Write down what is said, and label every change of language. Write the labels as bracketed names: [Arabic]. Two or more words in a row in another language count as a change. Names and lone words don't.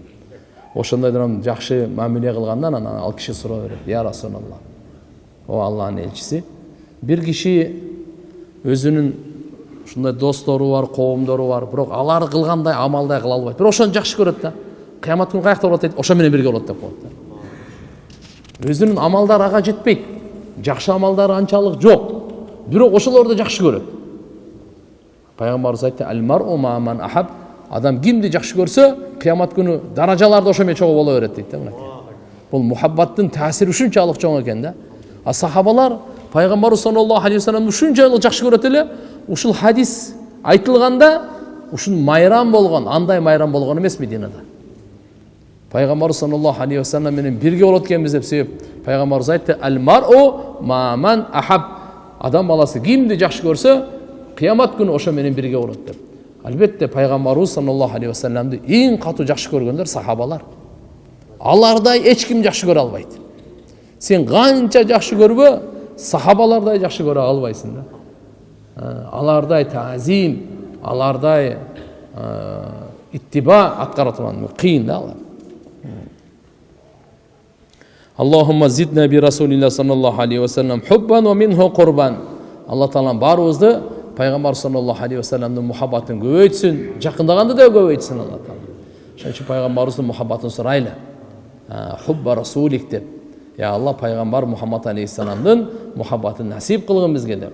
[Kyrgyz] Ошондойдон жакшы мамиле кылгандан анан ал киши суроо берет: [Arabic] "يا رسول الله, [Kyrgyz] о Алланын элчиси, бир киши өзүнүн ушундай достору бар, коомдору бар, бирок алар кылгандай амалдай кыла албайт. Бирок ошону жакшы көрөт да. Кыямат күнү каякта болот дейт, ошо менен бирге болот деп коет да. Өзүнүн амалдары ага жетпейт. Жакшы амалдары анчалык жок. Бирок ошолорду жакшы көрөт. Пайгамбарыбыз айтты: [Arabic] "المرء مع من أحب." [Kyrgyz] Адам кимди жакшы көрсө, кыямат күнү даражаларды ошо менен чогуу боло берет дейт да. Бул мухаббаттын таасири ушунчалык чоң экен да. А сахабалар пайгамбарыбыз [Arabic] صلى الله عليه وسلمды [Kyrgyz] ушунчалык жакшы көрөт эле, ушул хадис айтылганда ушун майрам болгон, андай майрам болгон эмес Мединада. Пайгамбар [Arabic] صلى الله عليه وسلم [Kyrgyz] менен бирге болот экенбиз деп себеп пайгамбарыбыз айтты: "Ал-мар'у ма ман ахаб." Адам баласы кимди жакшы көрсө, кыямат күнү ошо менен бирге болот деп. Албетте пайгамбарыбыз [Arabic] صلى الله عليه وسلمды [Kyrgyz] эң катуу жакшы көргөндөр сахабалар. Алардай эч ким жакшы көрө албайт. Сен канча жакшы көрбө, сахабалардай жакшы көрө албайсың да. Алардай тазим, алардай иттиба аткара турган кыйын да алар. [Arabic] اللهم زدنا برسول الله صلى الله عليه وسلم حبا ومنه قربا. [Kyrgyz] Алла Таала барыбызды пайгамбар [Arabic] صلى الله عليه وسلمдын [Kyrgyz] мухаббатын көбөйтсүн, жакындаганды да көбөйтсүн Алла Таала. Ошон үчүн пайгамбарыбыздын мухаббатын сурайлы. [Arabic] حب رسولك деп. [Kyrgyz] Я Алла пайгамбар Мухаммад алейхиссаламдын мухаббатын насип кылгын бизге деп.